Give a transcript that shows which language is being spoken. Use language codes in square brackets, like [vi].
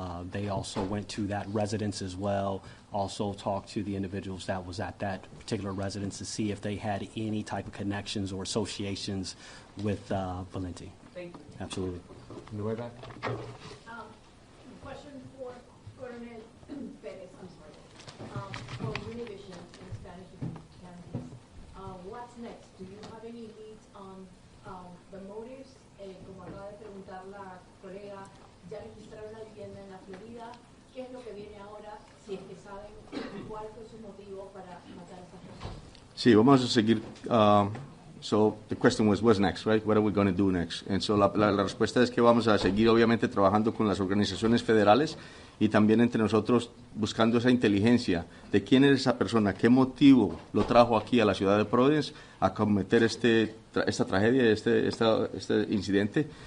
[en] They also went to that residence as well, also talked to the individuals that was at that particular residence to see if they had any type of connections or associations with Valenti. Thank you. Absolutely. On the way back. Question for Coronel Perez, I'm sorry. For Univision in Spanish candidates, what's next? Do you have any leads on the motives? [es] Como acaba de preguntar la colega, ya registraron la vivienda en la Florida. ¿Qué es lo que viene ahora? Si es que saben cuál fue su motivo para matar a esa persona. Sí, vamos a seguir. [en] So the question was, what's next, right? What are we going to do next? And so [es] la respuesta es que vamos a seguir, obviamente, trabajando con las organizaciones federales y también entre nosotros buscando esa inteligencia de quién es esa persona, qué motivo lo trajo aquí a la ciudad de Providence a cometer esta tragedia, este incidente.